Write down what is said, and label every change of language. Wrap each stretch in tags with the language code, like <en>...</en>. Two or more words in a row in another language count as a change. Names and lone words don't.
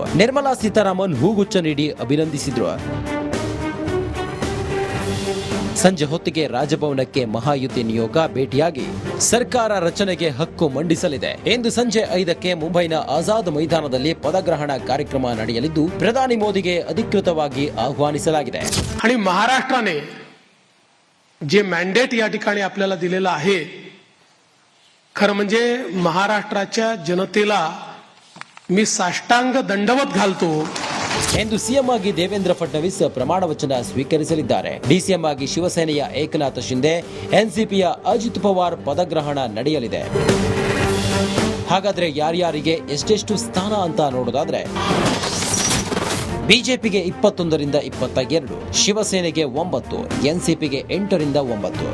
<kn>ನಿರ್ಮಲಾ ಸೀತಾರಾಮನ್ ಹೂಗುಚ್ಛ ನೀಡಿ ಅಭಿನಂದಿಸಿದ್ರು. ಸಂಜೆ ಹೊತ್ತಿಗೆ ರಾಜಭವನಕ್ಕೆ ಮಹಾಯುತಿ ನಿಯೋಗ ಭೇಟಿಯಾಗಿ ಸರ್ಕಾರ ರಚನೆಗೆ ಹಕ್ಕು ಮಂಡಿಸಲಿದೆ. ಇಂದು ಸಂಜೆ 5ಕ್ಕೆ ಮುಂಬೈನ ಆಜಾದ್ ಮೈದಾನದಲ್ಲಿ ಪದಗ್ರಹಣ ಕಾರ್ಯಕ್ರಮ ನಡೆಯಲಿದ್ದು, ಪ್ರಧಾನಿ ಮೋದಿಗೆ ಅಧಿಕೃತವಾಗಿ ಆಹ್ವಾನಿಸಲಾಗಿದೆ.</kn> <mr>आणि महाराष्ट्राने जे मॅन्डेट या ठिकाणी आपल्याला दिलेलं आहे, खरं म्हणजे महाराष्ट्राच्या जनतेला मी साष्टांग दंडवत घालतो.</mr> <kn>ಎಂದು ಸಿಎಂ ಆಗಿ ದೇವೇಂದ್ರ ಫಡ್ನವೀಸ್ ಪ್ರಮಾಣ ವಚನ ಸ್ವೀಕರಿಸಲಿದ್ದಾರೆ. ಡಿಸಿಎಂ ಆಗಿ ಶಿವಸೇನೆಯ ಏಕನಾಥ್ ಶಿಂದೆ, ಎನ್ಸಿಪಿಯ ಅಜಿತ್ ಪವಾರ್ ಪದಗ್ರಹಣ ನಡೆಯಲಿದೆ. ಹಾಗಾದ್ರೆ ಯಾರ್ಯಾರಿಗೆ ಎಷ್ಟೆಷ್ಟು ಸ್ಥಾನ ಅಂತ ನೋಡೋದಾದ್ರೆ ಬಿಜೆಪಿಗೆ 21ರಿಂದ 22, ಶಿವಸೇನೆಗೆ 9, ಎನ್ಸಿಪಿಗೆ 8ರಿಂದ 9.</kn>